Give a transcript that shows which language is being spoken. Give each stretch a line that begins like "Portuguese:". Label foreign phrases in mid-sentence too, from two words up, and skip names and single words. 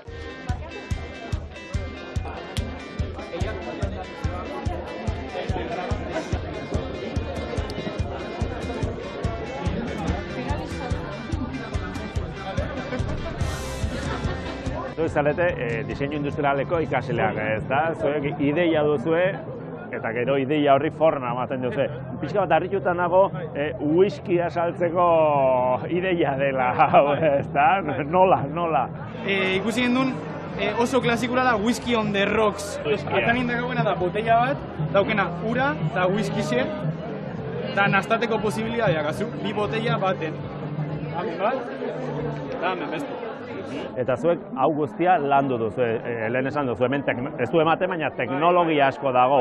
Basque: Zu izalete, diseinu industrialeko ikasleak, ez da? Zuek ideia duzue, eta gero ideia horri forma ematen duzu. Pixka bat harrituta nago, whiskia saltzeko ideia dela, ez da? Nola? Ikusi gendun, oso klasikura da
English: whisky on the rocks.
Basque: Atzanin dagoena da botella bat, daukena ura eta whiskyxe, eta nastateko posibilitateak azu, bi botella baten. Hamen bat, eta hamen beste. Eta zuek hau guztia landu duzu, lehen esan duzu, hemen ez du ematen, baina teknologia asko dago.